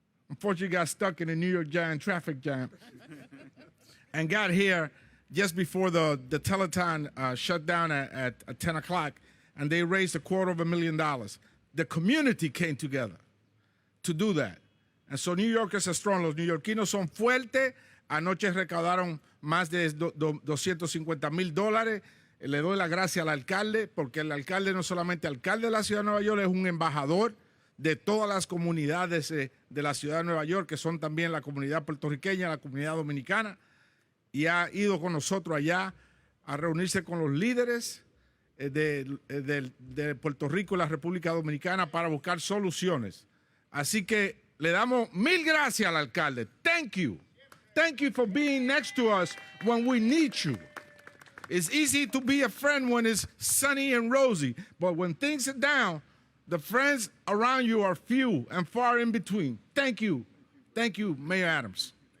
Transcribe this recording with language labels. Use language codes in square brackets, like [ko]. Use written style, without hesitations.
[en] Unfortunately, got stuck in the New York Giant traffic jam and got here just before the telethon shut down at 10 o'clock, and they raised $250,000. The community came together to do that. And so New Yorkers are strong. [es] Los neoyorquinos son fuertes. Anoche recaudaron más de $250,000. Le doy la gracia al alcalde, porque el alcalde no es solamente alcalde de la ciudad de Nueva York, es un embajador de todas las comunidades de la ciudad de Nueva York, que son también la comunidad puertorriqueña, la comunidad dominicana, y ha ido con nosotros allá a reunirse con los líderes de Puerto Rico y la República Dominicana para buscar soluciones. Así que le damos mil gracias al alcalde. [en] Thank you. Thank you for being next to us when we need you. It's easy to be a friend when it's sunny and rosy, but when things are down, the friends around you are few and far in between. Thank you. Thank you, Mayor Adams.